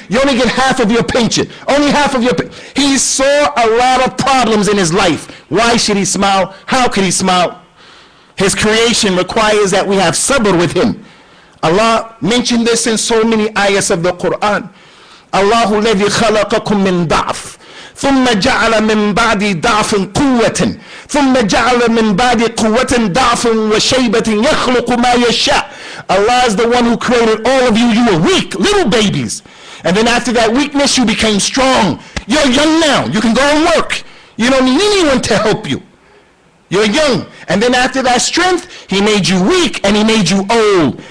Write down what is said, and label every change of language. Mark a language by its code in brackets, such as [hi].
[en] You only get half of your pension. Only half of your pension. He saw a lot of problems in his life. Why should he smile? How could he smile? His creation requires that we have sabr with him. Allah mentioned this in so many ayahs of the Qur'an. [ar] Allahu ladhi khalaqakum min da'f. ثم جعل من بعد ضعف قوة ثم جعل من بعد قوة ضعف وشيبة يخلق ما يشاء. [en] Allah is the one who created all of you. You were weak, little babies. And then after that weakness, you became strong. You're young now. You can go and work. You don't need anyone to help you. You're young. And then after that strength, he made you weak and he made you old.